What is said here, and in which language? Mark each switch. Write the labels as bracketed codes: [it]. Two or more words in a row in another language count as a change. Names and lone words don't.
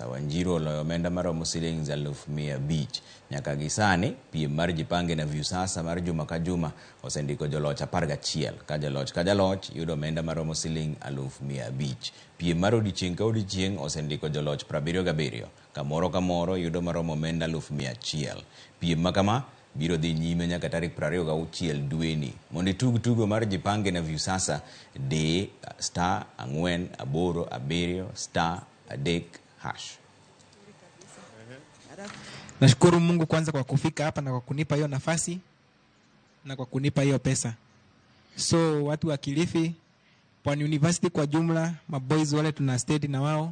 [luo] Wanjiru oloyo omenda maromo shillings 1,500. Nyaka gisani piem mar Jipange na VIUSASA mar juma ka juma osendiko joloch 11 ka jaloch yudo omenda maromo shillings 1,500. Piem mar odiechieng' ka odiechieng' osendiko joloch 77 ka moro yudo maromo omenda 100,000. Piem makama biro dhi nyime nyaka tarik 26 dweni. Mondo itug tugo mar Jipange na VIUSASA de *477*3#. [sw] Nashukuru Mungu kwanza kwa kufika hapa na kwa kunipa hiyo nafasi na kwa kunipa hiyo pesa. So watu wa Kilifi, Pwani University kwa jumla, maboys wale tuna state na wao.